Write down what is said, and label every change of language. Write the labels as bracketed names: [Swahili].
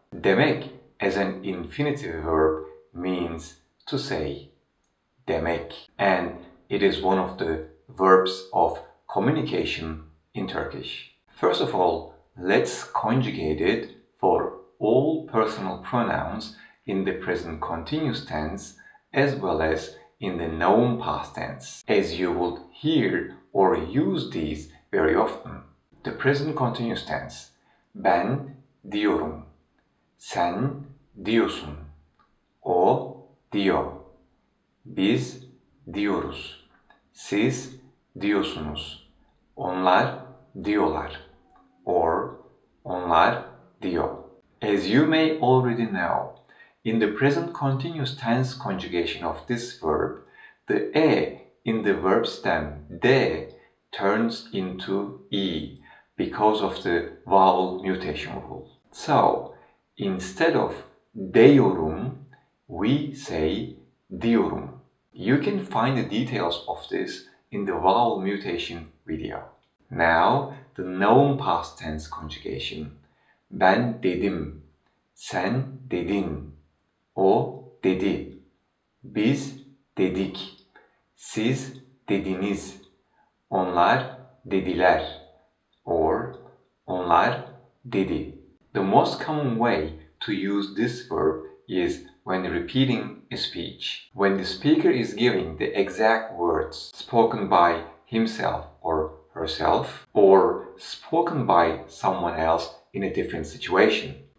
[English] Demek as an infinitive verb means to say demek, and it is one of the verbs of communication in Turkish. First of all, let's conjugate it for all personal pronouns in the present continuous tense as well as in the known past tense, as you would hear or use these very often. The present continuous tense: [Turkish] ben diyorum, sen diyorsun, o diyor, biz diyoruz, siz diyorsunuz, onlar diyorlar, or onlar diyor. [English] As you may already know, in the present continuous tense conjugation of this verb, the e in the verb stem de turns into e because of the vowel mutation rule. So, instead of diyorum, we say diyorum. You can find the details of this in the vowel mutation video. Now, the known past tense conjugation. [Turkish] Ben dedim, sen dedin, o dedi, biz dedik, siz dediniz, onlar dediler, or onlar dedi. [English] The most common way to use this verb is when repeating a speech. When the speaker is giving the exact words spoken by himself or herself, or spoken by someone else in a different situation.